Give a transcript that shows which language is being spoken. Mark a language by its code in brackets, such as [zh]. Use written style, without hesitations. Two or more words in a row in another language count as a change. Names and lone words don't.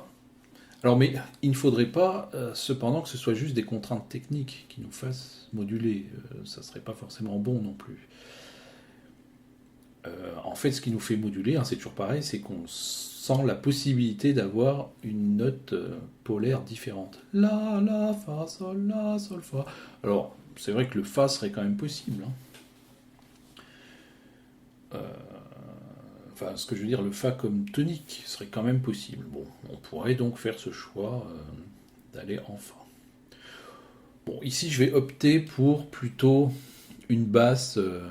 [fr] Alors, mais il ne faudrait pas, cependant, que ce soit juste des contraintes techniques qui nous fassent moduler. Ça ne serait pas forcément bon non plus. En fait, ce qui nous fait moduler, hein, c'est toujours pareil, c'est qu'on sent la possibilité d'avoir une note polaire différente. La, fa, sol, fa. Alors, c'est vrai que le fa serait quand même possible. Hein. Enfin, ce que je veux dire, le fa comme tonique serait quand même possible. Bon, on pourrait donc faire ce choix d'aller en fa. Bon, ici, je vais opter pour plutôt une basse...